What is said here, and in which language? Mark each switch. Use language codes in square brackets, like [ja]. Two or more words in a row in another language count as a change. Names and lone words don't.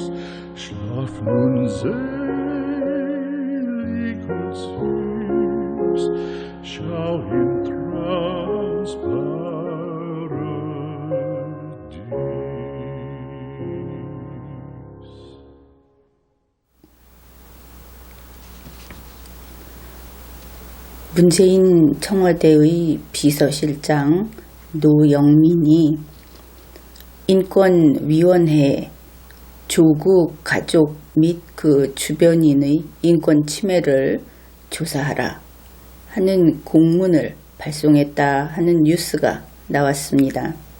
[de] Schlaf nun selig und süß, schau im Traums Paradies. [ko] 문재인 청와대의 비서실장 노영민이 인권위원회에 조국 가족 및 그 주변인의 인권 침해를 조사하라 하는 공문을 발송했다 하는 뉴스가 나왔습니다.